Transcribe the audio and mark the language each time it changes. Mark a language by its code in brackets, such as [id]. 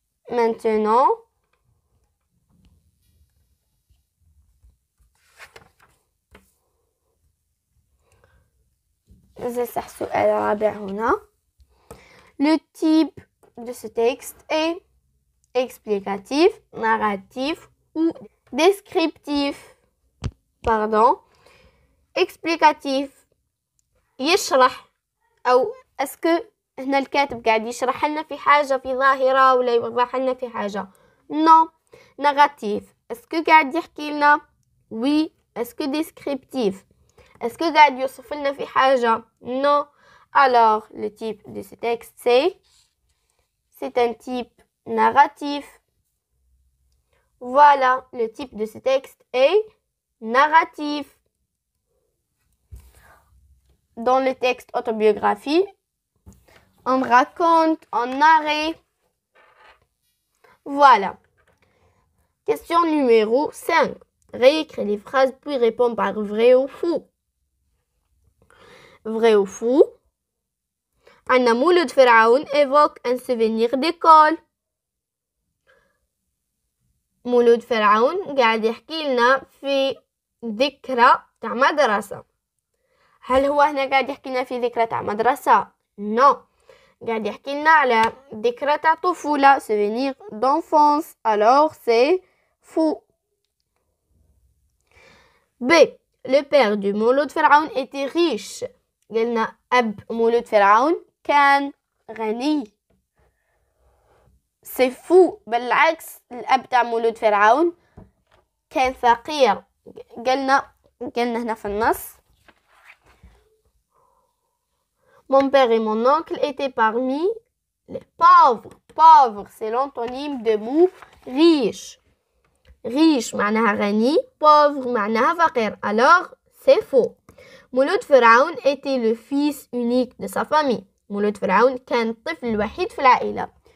[ar] Maintenant, نسأل سؤال رابع هنا. [fr] Le type de ce texte est explicatif, narratif ou descriptif. Pardon. [ar] explicatif يشرح أو اسكو هنا الكاتب قاعد يشرح لنا في حاجة في ظاهرة ولا يوضح لنا في حاجة. [fr] non. [ar] négatif اسكو قاعد يحكي لنا. [fr] oui. [ar] اسكو descriptif اسكو قاعد يوصف لنا في حاجة. [fr] non. alors le type de ce texte c'est un type narratif. voilà, le type de ce texte est narratif. Dans le texte autobiographie, on raconte, on narre. Voilà. Question numéro 5. Réécris les phrases puis réponds par vrai ou faux. Vrai ou faux. [ar] أن [fr] مولود فرعون évoque un souvenir d'école. [ar] مولود فرعون قاعد يحكي لنا في ذكرى تاع مدرسة. هل هو هنا قاعد يحكي لنا في ذكرى تاع مدرسة؟ non. قاعد يحكي لنا على ذكرى تاع طفولة [fr] souvenir d'enfance. alors c'est faux. B. Le père du مولود فرعون était riche. [ar] قلنا أب مولود فرعون كان غني. [fr] c'est faux. [ar] بالعكس الأب تاع مولود فرعون كان فقير. قلنا هنا في النص [fr] mon père et mon oncle étaient parmi les pauvres. pauvre c'est l'antonyme de mot riche. [ar] riche معناها غني. pauvre معناها فقير. [fr] alors c'est faux. مولود فرعون était le fils unique de sa famille. [ar] مولود فرعون كان الطفل الوحيد في العائلة.